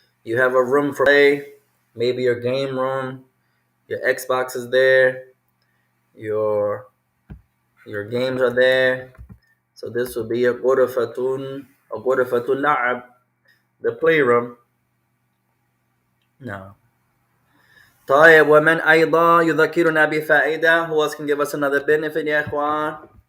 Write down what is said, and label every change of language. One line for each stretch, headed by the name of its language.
English: You have a room for play, maybe your game room, your Xbox is there, your games are there. So this will be a
Arabic: غرفة اللعب,
English: the playroom. No.
Arabic: طيب, ومن أيضا يذكرنا بفائدة.
English: Who else can give us another benefit
Arabic: يا إخوان?